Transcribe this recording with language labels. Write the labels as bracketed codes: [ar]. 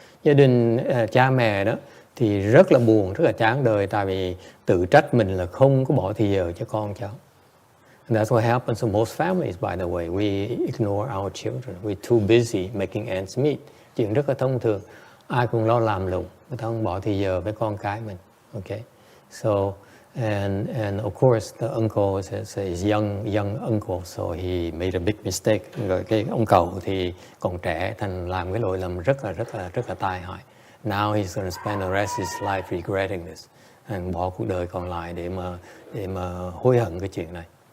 [vi] Gia đình cha mẹ đó thì rất là buồn, rất là chán đời, tại vì tự trách mình là không có bỏ thì giờ cho con cháu. [en] And that's what happens to most families, by the way. We ignore our children. We're too busy making ends meet. [vi] Chuyện rất là thông thường. Ai cũng lo làm lụng, người ta không bỏ thì giờ với con cái mình. [en] Okay, so and of course the uncle is young uncle, so he made a big mistake. [vi] Rồi cái ông cậu thì còn trẻ, thành làm cái lỗi lầm rất là tai hại. [en] Now he's going to spend the rest of his life regretting this, and [vi] bỏ cuộc đời còn lại để mà hối hận cái chuyện này.